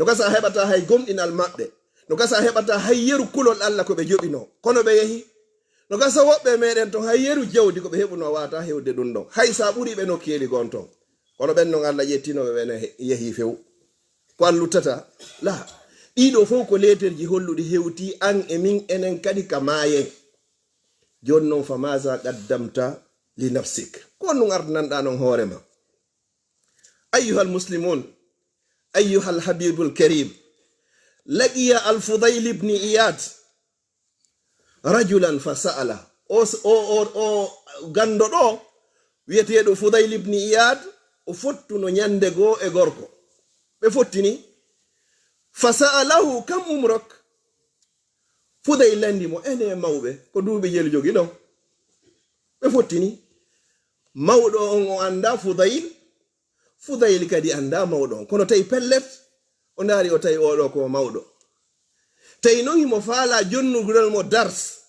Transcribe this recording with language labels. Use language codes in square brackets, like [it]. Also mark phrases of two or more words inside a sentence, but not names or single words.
[ff] gasa a heɓata hay gomɗinal maɓɓe no gasa a heɓata hay yeru kulol Allah ko ɓe joɓino kono ɓe yehi no gasa woɓɓe meɗen ton hay yeru jawdi ko ɓe heɓuno wata hewde ɗum ɗon hay sa ɓuri ɓe nokkeli gon ton kono ɓen non Allah ƴettinoɓe ɓene yehi few ko allutata la ɗiɗo fof ko leterji holluɗi hewti an e min enen kadi ka mayen joni noon [ar] فماذا قدمت لنفسك [ff] ko ɗum ardananɗa non hoorema [ar] أيها المسلمون أيها الحبيب الكريم لقي الفضيل بن عياض رجلا فسأل [ff] o gando ɗo wiyeteɗo Fudayl ibn Iyad o fottuno nyande goo e gorko ɓe fottini [ar] فسأله كم عمرك [ff] Fudayl landimo ene mawɓe ko duuɓi jelu jogi ɗon ɓe fottini mawɗo on o anda Fudayl kadi anda mawɗo on kono tawi pellet o ndaari o tawi oɗo ko mawɗo tawi noon himo faala jonnugol mo dars